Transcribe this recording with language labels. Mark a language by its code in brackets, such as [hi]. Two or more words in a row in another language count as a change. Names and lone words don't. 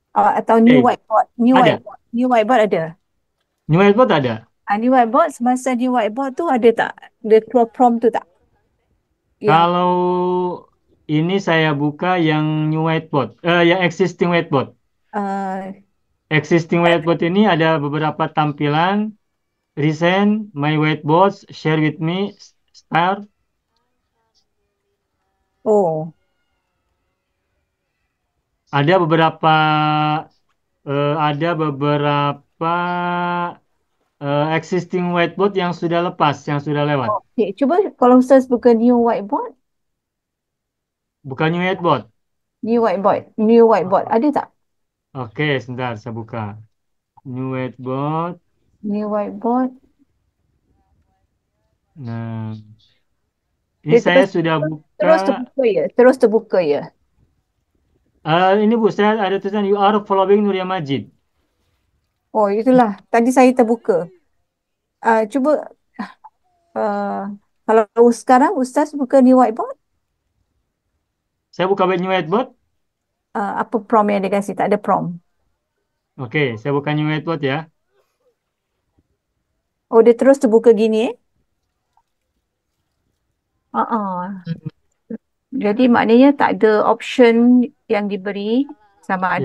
[ms] Eh, whiteboard, ada. [en] new whiteboard [ms] ada. [en] New whiteboard [ms] ada. [en] New whiteboard, [ms] semasa [en] new whiteboard [ms] tu ada tak? Dia keluar prompt tu tak? Yang Kalau ini saya buka yang [en] new whiteboard, [ms] yang [en] existing whiteboard. uh, Existing whiteboard [ms] ini ada beberapa tampilan, [en] recent, my whiteboards, share with me, start. oh, [ms] Ada beberapa [en] existing whiteboard [ms] yang sudah lepas, yang sudah lewat. okay. Cuba kalau Ustaz buka [en] new whiteboard, [ms] Bukan [en] new whiteboard. new whiteboard [ms] ada tak? Oke, sebentar saya buka. [en] New whiteboard. New whiteboard. [ms] Nah, ini Dia saya terus sudah buka. terus terbuka ya, terus terbuka ya. Ini Bu, saya ada tulisan [en] you are following [ms] Nuria Majid. Oh, itulah. Tadi saya terbuka. Cuba uh, kalau sekarang Ustaz buka [en] new whiteboard, [ms] Saya buka [en] new whiteboard. [ms] apa prompt yang dia kasih? Tak ada prompt. Oke, saya buka [en] new whiteboard [ms] ya. Oh, dia terus terbuka gini eh? Uh-uh. Hmm. Jadi maknanya tak ada option yang diberi sama ada